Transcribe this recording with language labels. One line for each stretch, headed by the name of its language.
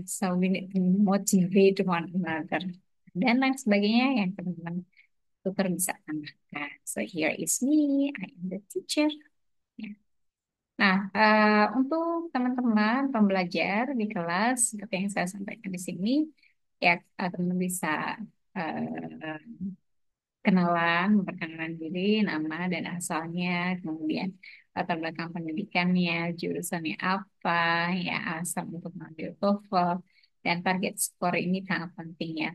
English: So we need to motivate one another.
Indonesian: Dan lain sebagainya yang teman-teman tutor bisa tambahkan.
English: So here is me, I am the teacher.
Indonesian: Ya. Nah, untuk teman-teman pembelajar di kelas, seperti yang saya sampaikan di sini, ya teman-teman bisa eh, kenalan, memperkenalkan diri, nama dan asalnya, kemudian latar belakang pendidikannya, jurusannya apa, ya asal untuk mengambil TOEFL, dan target skor ini sangat penting ya.